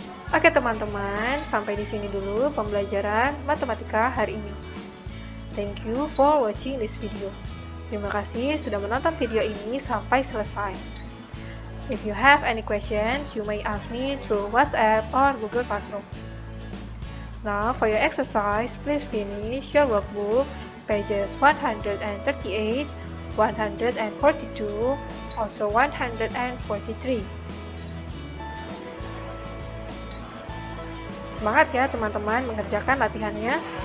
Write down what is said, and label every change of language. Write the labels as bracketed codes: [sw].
[id] Oke teman-teman, sampai di sini dulu pembelajaran matematika hari ini. [en] Thank you for watching this video. [id] Terima kasih sudah menonton video ini sampai selesai. [en] If you have any questions, you may ask me through WhatsApp or Google Classroom. Now, for your exercise, please finish your workbook, pages 138, 142, also 143. [id] Semangat ya teman-teman mengerjakan latihannya.